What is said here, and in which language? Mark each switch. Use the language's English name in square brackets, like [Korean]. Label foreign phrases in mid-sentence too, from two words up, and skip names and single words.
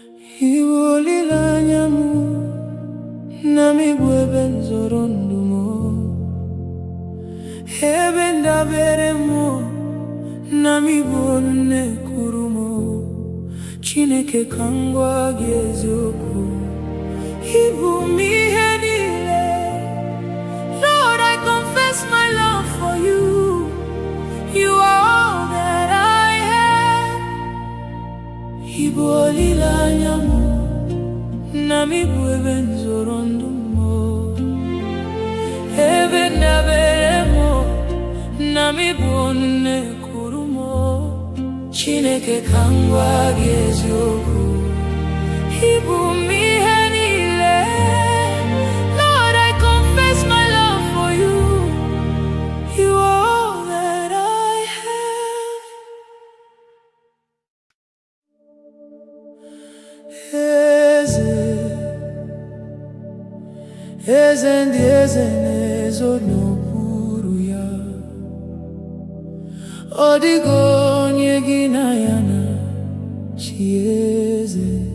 [Igbo] Iwolileanya m na m bụ ebe nzọrọ ndụ m, ebe ndabere m na m bụ nne kuru m. Chineke ka m gwa gị eziokwu, ị bụ m ihe niile. [English] Lord, I confess my love for you. You are all that I have. [Igbo] Ị bụ olileanya m na m bụ ebe nzọrọ ndụ m, ebe ndabere m na m bụ nne kuru m. Chineke ka m gwa gị eziokwu, ị bụ m ihe niile. [English] Lord, I confess my love for you. You are all that I have. [Igbo] Eze ndị eze na-ezo n'okpuru ya, ọ dịghị onye gị na ya na-achị eze.